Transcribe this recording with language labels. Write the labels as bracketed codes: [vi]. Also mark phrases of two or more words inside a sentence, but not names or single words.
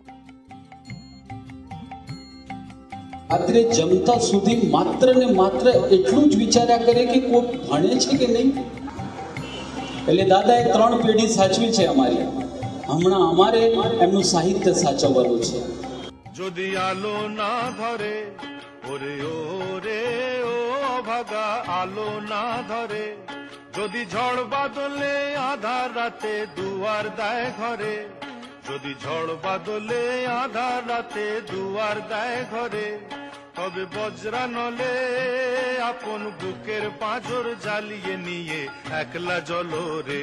[gu] રાત્રે જમતા સુધી માત્ર ને માત્ર એટલું જ વિચાર્યા કરે કે કોઈ ભણે છે કે નહીં. એટલે દાદાએ 3 પેઢી સાચવી છે અમારી. હમણાં અમારે એમનું સાહિત્ય સાચવવાનું છે. [bn] যদি আলো না ধরে ওরে ওরে ও ভাগা আলো না ধরে, যদি ঝড় বাদলে আধার রাতে দুয়ার দেয় ঘরে, যদি ঝড় বাদলে আধার রাতে দুয়ার দেয় ঘরে, তবে বজ্রা নলে আপন বুকের পাঁজর জ্বালিয়ে নিয়ে একলা জলো রে।